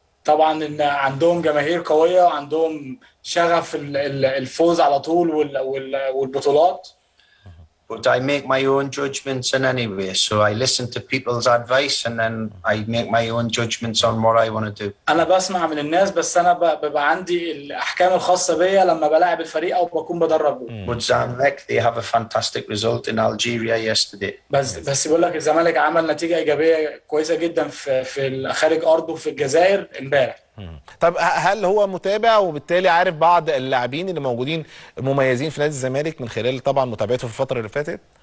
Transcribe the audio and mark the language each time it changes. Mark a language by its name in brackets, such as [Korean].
[Arabic] طبعا ان عندهم جماهير قويه وعندهم شغف الفوز على طول والبطولات. [English] But I make my own judgments in any way, so I listen to people's advice and then I make my own judgments on what I want to do. [Arabic] انا بسمع من الناس، بس انا بيبقى عندي الاحكام الخاصه بيا لما بلاعب الفريق او بكون بدربه. [English] But Zamalek, they have a fantastic result in Algeria yesterday. [Arabic] بس بيقول لك الزمالك عمل نتيجه ايجابيه كويسه جدا في خارج ارضه في الجزائر امبارح. طب هل هو متابع وبالتالي عارف بعض اللاعبين اللي موجودين مميزين في نادي الزمالك من خلال طبعا متابعته في الفترة اللي فاتت؟